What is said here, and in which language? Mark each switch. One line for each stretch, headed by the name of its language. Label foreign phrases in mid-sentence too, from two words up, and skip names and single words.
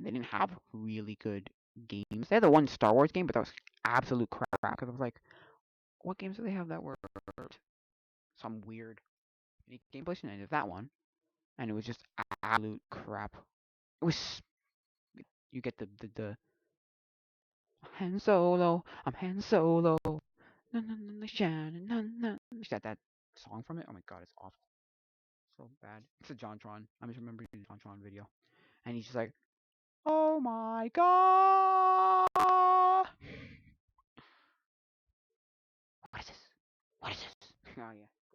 English: They didn't have really good games. They had the one Star Wars game, but that was absolute crap. Cause I was like, what games do they have that were some weird mini game compilation? And it was that one, and it was just absolute crap. It was you get the Han Solo, I'm Han Solo. Na na na na shining na na. That song from it. Oh my god, it's awful. So bad. It's a JonTron. I just remember the JonTron video, and he's just like, "Oh my god." What is this? Oh yeah, great.